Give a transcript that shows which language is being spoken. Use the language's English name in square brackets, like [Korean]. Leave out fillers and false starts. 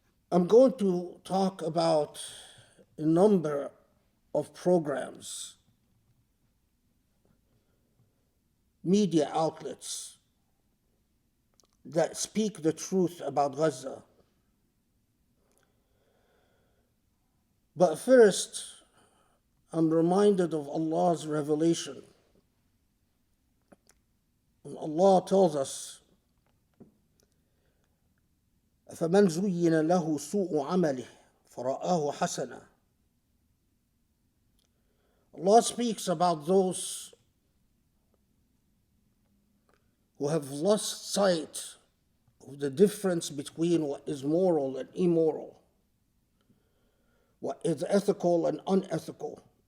[English] I'm going to talk about a number of programs, media outlets that speak the truth about Gaza. But first, I'm reminded of Allah's revelation. When Allah tells us, [Arabic] فَمَنْ زُيِّنَ لَهُ سُوءُ عَمَلِهِ فَرَآهُ حَسَنًا. [English] Allah speaks about those who have lost sight of the difference between what is moral and immoral, what is ethical and unethical.